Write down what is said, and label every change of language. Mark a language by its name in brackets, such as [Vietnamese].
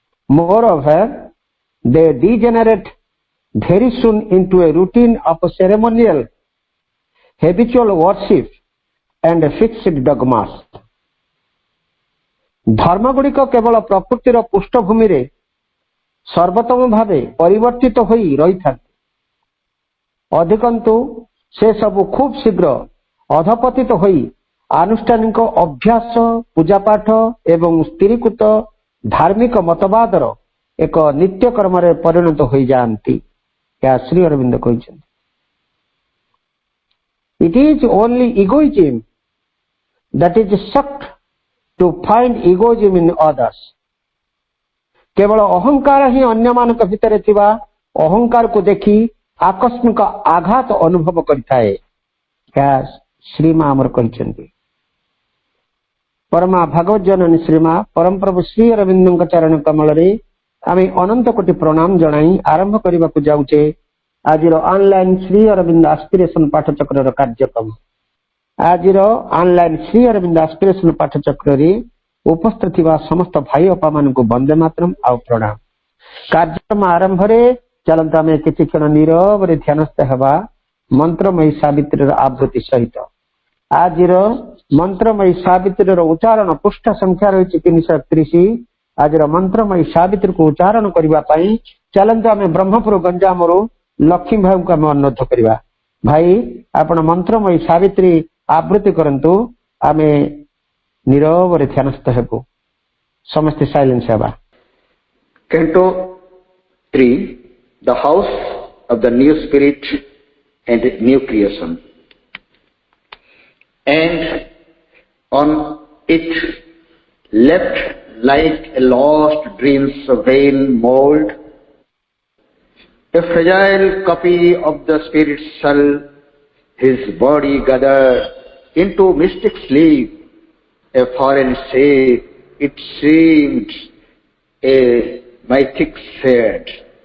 [English] Moreover, they degenerate very soon into a routine of ceremonial, habitual worship and fixed dogmas. [Odia] ଧର୍ମଗୁଡ଼ିକ କେବଳ ପ୍ରକୃତିର ପୃଷ୍ଠଭୂମିରେ ସର୍ବୋତ୍ତମ ଭାବେ ପରିବର୍ତ୍ତିତ ହୋଇ ରହିଥାନ୍ତି। ଅଧିକନ୍ତୁ ସେ ସବୁ ଖୁବ୍ ଶୀଘ୍ର ଅଧପତିତ ହୋଇ ଆନୁଷ୍ଠାନିକ ଅଭ୍ୟାସ, ପୂଜାପାଠ ଏବଂ ସ୍ଥିରୀକୃତ ଧାର୍ମିକ ମତବାଦର ଏକ ନିତ୍ୟକର୍ମରେ ପରିଣତ ହୋଇଯାଆନ୍ତି। ଏହା ଶ୍ରୀ ଅରବିନ୍ଦ କହିଛନ୍ତି। [English] It is only egoism that is shocked to find egoism in others. [Odia] କେବଳ ଅହଙ୍କାର ହିଁ ଅନ୍ୟମାନଙ୍କ ଭିତରେ ଥିବା ଅହଙ୍କାରକୁ ଦେଖି ଆକସ୍ମିକ ଆଘାତ ଅନୁଭବ କରିଥାଏ। ଏହା ଶ୍ରୀମା ଆମର କହିଛନ୍ତି। ପରମା ଭାଗବତ ଜନନୀ ଶ୍ରୀମା ପରମପ୍ରଭୁ ଶ୍ରୀ ଅରବିନ୍ଦଙ୍କ ଚରଣ କମଳରେ ଆମେ ଅନନ୍ତ କୋଟି ପ୍ରଣାମ ଜଣାଇ ଆରମ୍ଭ କରିବାକୁ ଯାଉଛେ ଆଜିର ଅନଲାଇନ ଶ୍ରୀ ଅରବିନ୍ଦ ଆସ୍ପିରେସନ ପାଠଚକ୍ରର କାର୍ଯ୍ୟକ୍ରମ। ଆଜିର ଅନଲାଇନ ଶ୍ରୀ ଅରବିନ୍ଦ ଆସ୍ପିରେସନ ପାଠଚକ୍ରରେ ଉପସ୍ଥିତ ଥିବା ସମସ୍ତ ଭାଇ ଅପାମାନଙ୍କୁ ବନ୍ଦେ ମାତରମ୍ ଆଉ ପ୍ରଣାମ। କାର୍ଯ୍ୟକ୍ରମ ଆରମ୍ଭରେ ଚାଲନ୍ତୁ ଆମେ କିଛି କ୍ଷଣ ନୀରବରେ ଧ୍ୟାନସ୍ଥ ହେବା ମନ୍ତ୍ରମୟୀ ସାବିତ୍ରୀର ଆବୃତ୍ତି ସହିତ। ଆଜିର ମନ୍ତ୍ରମୟୀ ସାବିତ୍ରୀର ଉଚ୍ଚାରଣ ପୃଷ୍ଠା ସଂଖ୍ୟା ରହିଛି 331। ଆଜିର ମନ୍ତ୍ରମୟୀ ସାବିତ୍ରୀକୁ ଉଚ୍ଚାରଣ କରିବା ପାଇଁ ଚାଲନ୍ତୁ ଆମେ ବ୍ରହ୍ମପୁର ଗଞ୍ଜାମରୁ ଲକ୍ଷ୍ମୀ ଭାଇଙ୍କୁ ଆମେ ଅନୁରୋଧ କରିବା। ଭାଇ ଆପଣ ମନ୍ତ୍ରମୟୀ ସାବିତ୍ରୀ ଆବୃତ୍ତି କରନ୍ତୁ, ଆମେ ନୀରବରେ ଧ୍ୟାନସ୍ଥ ହେବୁ। ସମସ୍ତେ ସାଇଲେନ୍ସ ହେବା। [English] Canto 3, the house of the new spirit and new creation. And on it left like a lost dream's vain mold, a fragile copy of the spirit's soul, his body gathered into mystic sleep, a foreign shape, it seemed a mythic shade.